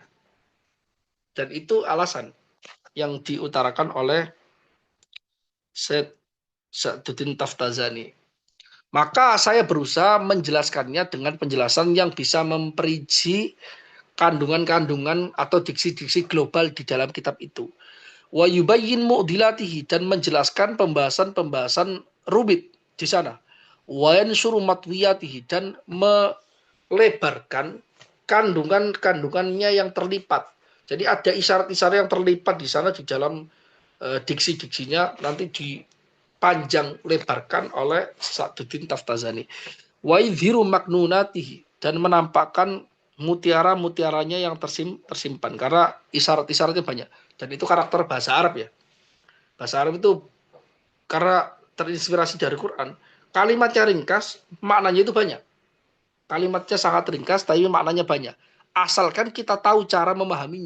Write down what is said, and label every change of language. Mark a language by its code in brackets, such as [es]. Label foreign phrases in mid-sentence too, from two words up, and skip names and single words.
[id] Dan itu alasan yang diutarakan oleh Syed Sa'duddin Taftazani. Maka saya berusaha menjelaskannya dengan penjelasan yang bisa memperinci kandungan-kandungan atau diksi-diksi global di dalam kitab itu. [ar] ويبين معضلاته, [id] dan menjelaskan pembahasan-pembahasan rumit di sana. [ar] وينشر مطوياته, [id] dan melebarkan kandungan-kandungannya yang terlipat. Jadi ada isyarat-isyarat yang terlipat di sana di dalam diksi-diksinya nanti dipanjang lebarkan oleh Sa'duddin Taftazani. [ar] ويظهر مكنوناته, [id] dan menampakkan mutiara-mutiaranya yang tersimpan karena isyarat-isyaratnya banyak, dan itu karakter bahasa Arab ya. Bahasa Arab itu karena terinspirasi dari Quran, kalimatnya ringkas, maknanya itu banyak. Kalimatnya sangat ringkas tapi maknanya banyak, asalkan kita tahu cara memahaminya.